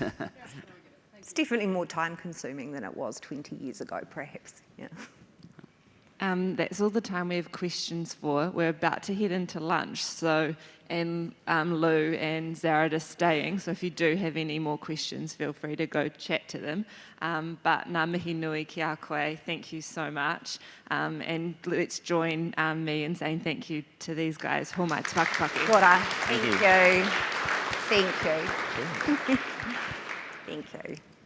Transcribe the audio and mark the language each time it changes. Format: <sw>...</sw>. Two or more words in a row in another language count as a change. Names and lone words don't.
<en>It's definitely more time consuming than it was 20 years ago, perhaps. Yeah. That's all the time we have questions for. We're about to head into lunch, and Lou and Zared are staying, so if you do have any more questions, feel free to go chat to them.</en> <mi>But ngā mihi nui ki a koe,</mi> <en>thank you so much. And let's join me in saying thank you to these guys.</en> <mi>Ho mai te whakapaki. Kia ora.</mi> <en>Thank you. Thank you. Thank you.</en>